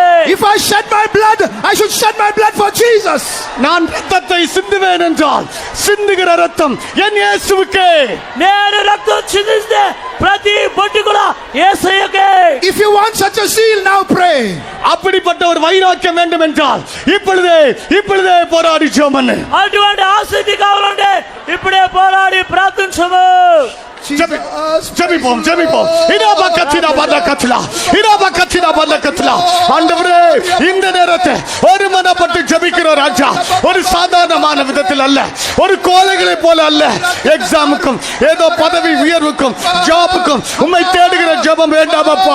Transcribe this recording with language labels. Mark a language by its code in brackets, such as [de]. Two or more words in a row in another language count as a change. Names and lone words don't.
[en] If I shed my blood, I should shed my blood for Jesus. [ta] நான் ரத்தத்தை சிந்துவேன் என்றால் சிந்துகிற ரத்தம் என் இயேசுவுக்கே. [te] నేను రక్తం చిందిస్తే ప్రతి బొట్టు కూడా యేసయ్యకే. [en] If you want such a zeal, now pray. [ta] அப்படிப்பட்ட ஒரு வைராக்கியம் வேண்டும் என்றால் இப்பொழுதே போராடி ஜெபம் பண்ணு. [te] అటువంటి ఆసక్తి కావాలంటే ఇప్పుడే పోరాడి ప్రార్థించము. [ta] ஜெபிப்போம் ஆண்டவரே இந்த நேரத்தை ஒருமனப்பட்டு ஜெபிக்கிற ராஜா ஒரு சாதாரணமான விதத்தில் அல்ல, ஒரு கோழைகளை போல அல்ல, எக்ஸாமுக்கும் ஏதோ பதவி உயர்வுக்கும் ஜாபுக்கும் உம்மை தேடுகிற ஜெபம் வேண்டாம் அப்பா.